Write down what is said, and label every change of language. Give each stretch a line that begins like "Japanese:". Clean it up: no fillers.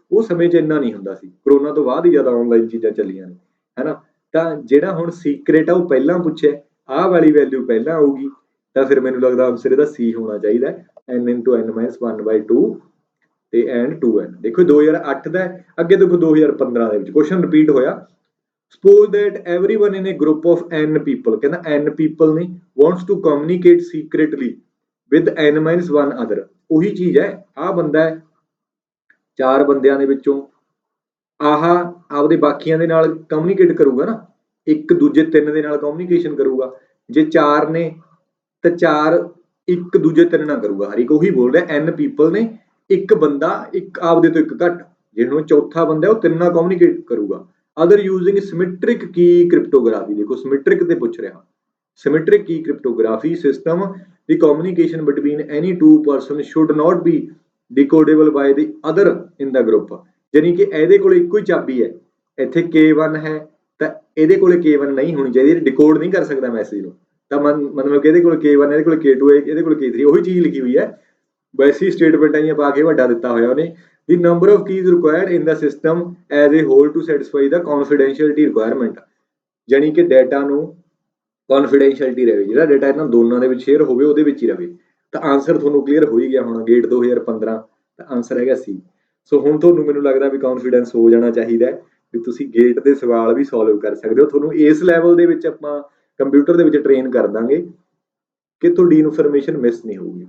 Punjabi: ਉਹ ਸਮੇਂ 'ਚ ਇੰਨਾ ਨਹੀਂ ਹੁੰਦਾ ਸੀ, ਕਰੋਨਾ ਤੋਂ ਬਾਅਦ ਹੀ ਜ਼ਿਆਦਾ ਆਨਲਾਈਨ ਚੀਜ਼ਾਂ ਚੱਲੀਆਂ ਨੇ ਹੈਨਾ। ਤਾਂ ਜਿਹੜਾ ਹੁਣ ਸੀਕ੍ਰੇਟ ਆ ਉਹ ਪਹਿਲਾਂ ਪੁੱਛਿਆ, ਆਹ ਵਾਲੀ ਵੈਲਿਊ ਪਹਿਲਾਂ ਆਊਗੀ। ਤਾਂ ਫਿਰ ਮੈਨੂੰ ਲੱਗਦਾ ਆਨਸਰ ਇਹਦਾ C ਹੋਣਾ ਚਾਹੀਦਾ, n into n-1/2 ਤੇ ਐਂਡ 2n। ਦੇਖੋ 2008 ਦਾ, ਅੱਗੇ ਦੇਖੋ 2015 ਦੇ ਵਿੱਚ ਕੁਐਸਚਨ ਰਿਪੀਟ ਹੋਇਆ।
English: Suppose that everyone in a group of n people,
Punjabi: ਕਹਿੰਦਾ
English: n people ਨੇ, wants to communicate secretly with n-1 other।
Punjabi: ਉਹੀ ਚੀਜ਼ ਹੈ, ਆਹ ਬੰਦਾ ਹੈ, 4 ਬੰਦਿਆਂ ਦੇ ਵਿੱਚੋਂ ਆਹ ਆਪਦੇ ਬਾਕੀਆਂ ਦੇ ਨਾਲ ਕਮਿਊਨੀਕੇਟ ਕਰੂਗਾ ਨਾ, ਇੱਕ ਦੂਜੇ 3 ਦੇ ਨਾਲ ਕਮਿਊਨੀਕੇਸ਼ਨ ਕਰੂਗਾ। ਜੇ 4 ਨੇ ਤਾਂ 4 ਇੱਕ ਦੂਜੇ 3 ਨਾਲ ਕਰੂਗਾ। ਹਰ ਇੱਕ ਉਹੀ ਬੋਲ ਰਿਹਾ,
English: n people
Punjabi: ਨੇ, ਇੱਕ ਬੰਦਾ ਇੱਕ ਆਪਦੇ ਤੋਂ ਇੱਕ ਘੱਟ, ਜਿਹਨੂੰ ਚੌਥਾ ਬੰਦਾ ਉਹ 3 ਨਾਲ ਕਮਿਊਨੀਕੇਟ ਕਰੂਗਾ।
English: Other using symmetric key cryptography.
Punjabi: ਦੇਖੋ ਸਿਮੈਟ੍ਰਿਕ ਤੇ ਪੁੱਛ ਰਿਹਾ।
English: Symmetric key cryptography system the communication between any 2 person should not be decodable by the other in the group.
Punjabi: ਯਾਨੀ ਕਿ ਇਹਦੇ ਕੋਲ ਇੱਕੋ ਹੀ ਚਾਬੀ ਹੈ, ਇੱਥੇ K1 ਹੈ ਤਾਂ ਇਹਦੇ ਕੋਲੇ K1 ਨਹੀਂ ਹੋਣੀ ਚਾਹੀਦੀ, ਡਿਕੋਡ ਨਹੀਂ ਕਰ ਸਕਦਾ ਮੈਸੇਜ ਨੂੰ। ਤਾਂ ਮਤਲਬ ਕਿ ਇਹਦੇ ਕੋਲ K1 ਇਹਦੇ ਕੋਲ K2 ਹੈ, ਇਹਦੇ ਕੋਲ K3, ਉਹੀ ਚੀਜ਼ ਲਿਖੀ ਹੋਈ ਹੈ। ਵੈਸੀ ਸਟੇਟਮੈਂਟਾਂ ਹੀ ਪਾ ਕੇ ਵੱਡਾ ਦਿੱਤਾ ਹੋਇਆ ਉਹਨੇ।
English: The number of keys required in the system as a whole to satisfy the confidentiality requirement।
Punjabi: ਜਾਨੀ ਕਿ ਡਾਟਾ ਨੂੰ ਕੌਨਫੀਡੈਂਸ਼ੀਅਲਿਟੀ ਰਹੇ, ਜਿਹੜਾ ਡਾਟਾ ਇਹਨਾਂ ਦੋਨਾਂ ਦੇ ਵਿੱਚ ਸ਼ੇਅਰ ਹੋਵੇ ਉਹਦੇ ਵਿੱਚ ਹੀ ਰਹੇ। ਤਾਂ ਆਨਸਰ ਤੁਹਾਨੂੰ ਕਲੀਅਰ ਹੋ ਹੀ ਗਿਆ ਹੋਣਾ, ਗੇਟ 2015 ਤਾਂ ਆਨਸਰ ਹੈਗਾ C। ਸੋ ਹੁਣ ਤੁਹਾਨੂੰ ਮੈਨੂੰ ਲੱਗਦਾ ਵੀ ਕੌਨਫੀਡੈਂਸ ਹੋ ਜਾਣਾ ਚਾਹੀਦਾ ਵੀ ਤੁਸੀਂ ਗੇਟ ਦੇ ਸਵਾਲ ਵੀ ਸੋਲਵ ਕਰ ਸਕਦੇ ਹੋ। ਤੁਹਾਨੂੰ ਇਸ ਲੈਵਲ ਦੇ ਵਿੱਚ ਆਪਾਂ ਕੰਪਿਊਟਰ ਦੇ ਵਿੱਚ ਟ੍ਰੇਨ ਕਰ ਦਾਂਗੇ ਕਿ ਤੁਹਾਡੀ ਇਨਫੋਰਮੇਸ਼ਨ ਮਿਸ ਨਹੀਂ ਹੋਊਗੀ।